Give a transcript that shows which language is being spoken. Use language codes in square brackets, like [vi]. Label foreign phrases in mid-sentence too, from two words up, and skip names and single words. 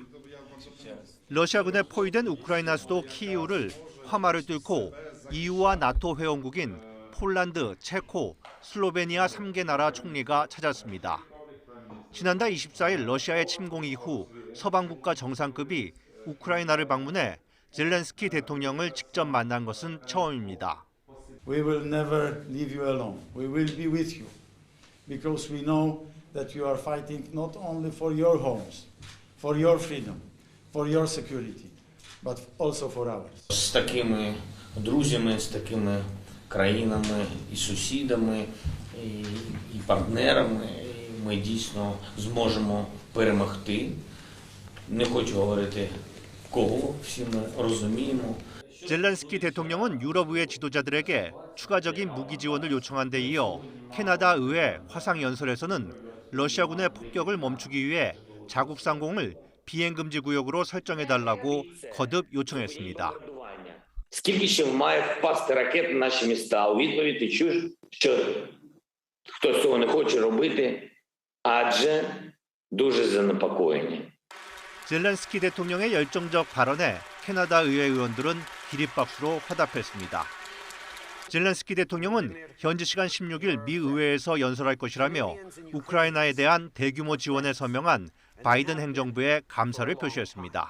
[ko] 러시아군에 포위된 우크라이나 수도 키이우를 화마를 뚫고 EU와 나토 회원국인 폴란드, 체코, 슬로베니아 3개 나라 총리가 찾았습니다. 지난달 24일 러시아의 침공 이후 서방 국가 정상급이 우크라이나를 방문해 젤렌스키 대통령을 직접 만난 것은 처음입니다. [en] We will never leave you alone. We will be with you because we know that you are fighting not only for your homes, for your freedom, for your security, but also for ours. [uk] З такими друзями, з такими країнами і сусідами, і партнерами ми дійсно зможемо перемогти. Не хочу говорити кого, всі ми розуміємо. [ko] 젤렌스키 대통령은 유럽의회 지도자들에게 추가적인 무기 지원을 요청한 데 이어 캐나다 의회 화상연설에서는 러시아군의 폭격을 멈추기 위해 자국 상공을 비행금지 구역으로 설정해달라고 거듭 요청했습니다. [uk] Скільки ще має впасти ракет на наші міста? У відповідь ти чуєш, що хтось цього не хоче робити, адже дуже занепокоєні. [ko] 젤렌스키 대통령의 열정적 발언에 캐나다 의회 의원들은 기립박수로 화답했습니다. 젤렌스키 대통령은 현지 시간 16일 미 의회에서 연설할 것이라며 우크라이나에 대한 대규모 지원에 서명한 바이든 행정부에 감사를 표시했습니다.